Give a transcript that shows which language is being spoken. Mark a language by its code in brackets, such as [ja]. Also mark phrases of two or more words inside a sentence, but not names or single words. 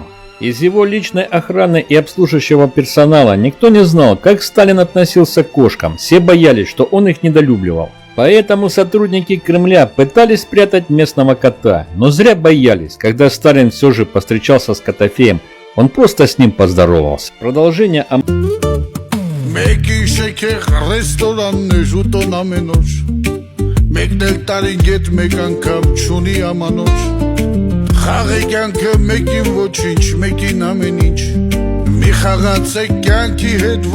[ru] Из его личной охраны и обслуживающего персонала никто не знал, как Сталин относился к кошкам, все боялись, что он их недолюбливал. Поэтому сотрудники Кремля пытались спрятать местного кота, но зря боялись, когда Сталин все же повстречался с Котофеем, он просто с ним поздоровался. Продолжение о... [hy] Խաղի կյանքը մեկին ոչինչ, մեկին ամեն ինչ Մի խաղացեք կյանքի հետ